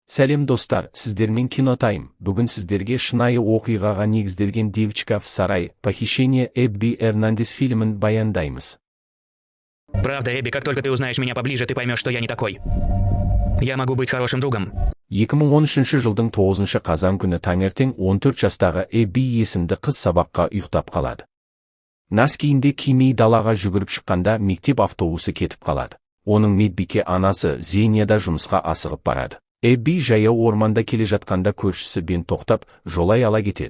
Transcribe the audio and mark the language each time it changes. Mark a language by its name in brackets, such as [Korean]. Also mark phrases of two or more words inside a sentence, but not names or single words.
[Kazakh] Сәлем достар, сіздермен Кинотайм. Бүгін сіздерге шынайы оқиғаға негізделген «Девочка в сарае. Похищение Эбби Эрнандес» фильмін баяндаймыз. [Russian] Правда, Эбби, как только ты узнаешь меня поближе, ты поймешь, что я не такой. Я могу быть хорошим другом. [Kazakh] 2013 жылдың 9 қазан күні таңертең 14 жастағы Эбби есімді қыз сабаққа ұйықтап қалады. Нәс киімде кимей далаға жүгіріп шыққанда мектеп автобусы кетіп қалады. Оның медбике анасы Зения да жұмысқа асығып барады. Эбби жаяу орманда келе жатқанда көршісі Бен тоқтап, жолай ала кетеді.